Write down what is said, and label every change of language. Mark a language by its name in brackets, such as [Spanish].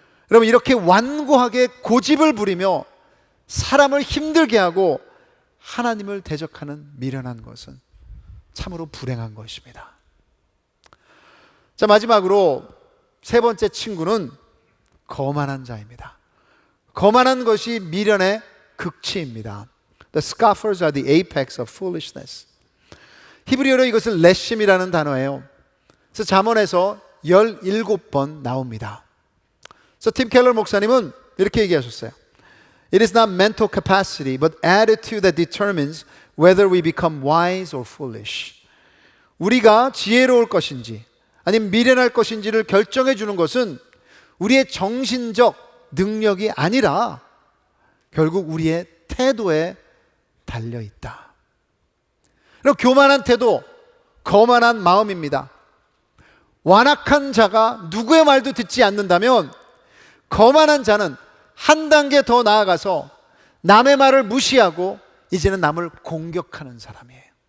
[Korean] 여러분, 이렇게 완고하게 고집을 부리며 사람을 힘들게 하고 하나님을 대적하는 미련한 것은 참으로 불행한 것입니다. 자, 마지막으로 세 번째 친구는 거만한 자입니다. 거만한 것이 미련의 극치입니다. [English] The scoffers are the apex of foolishness. [Korean] 히브리어로 이것은 레심이라는 단어예요. 그래서 잠언에서 17번 나옵니다. 그래서 팀 켈러 목사님은 이렇게 얘기하셨어요. [English] It is not mental capacity, but attitude that determines whether we become wise or foolish. [Korean] 우리가 지혜로울 것인지 아니면 미련할 것인지를 결정해 주는 것은 우리의 정신적 능력이 아니라 결국 우리의 태도에 달려 있다. 그리고 교만한 태도, 거만한 마음입니다. 완악한 자가 누구의 말도 듣지 않는다면 거만한 자는 한 단계 더 나아가서 남의 말을 무시하고 이제는 남을 공격하는 사람이에요.